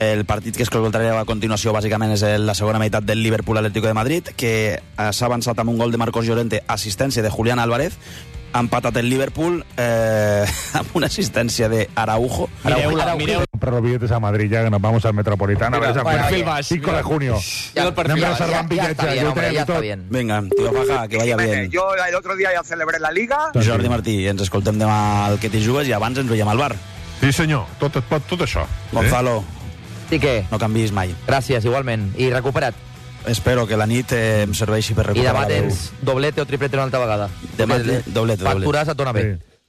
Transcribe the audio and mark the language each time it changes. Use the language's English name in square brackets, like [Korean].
[Catalan] El partit que escoltareu a continuació, bàsicament, és la segona meitat del Liverpool-Atlético de Madrid, que s'ha avançat amb un gol de Marcos Llorente, assistència de Julián Álvarez, ha empatat el Liverpool amb una assistència de Araujo. Mireu-la. [Spanish] Billetes a Madrid, ja que nos vamos al Metropolitano. Mira, [Catalan] a perfil baix. [Spanish] 5 de junio. Ja, el perfil, ja, [Catalan] ja està [Spanish] bien, hombre, ja està bien. Vinga, tío, baja, que vaya bien. Yo el otro día ya celebré la Liga. [Catalan] Jordi Martí, ens escoltem demà al que t'hi jugues i abans ens veiem al bar. Sí, senyor, tot et pot, tot això. Gonzalo. Sí, què? No canviïs mai. Gràcies, igualment. I recuperat. Espero que la nit em serveixi per recuperar. I demà tens doblete o triplete una altra vegada? Demà tens doblete. Factures, et dona bé. Sí.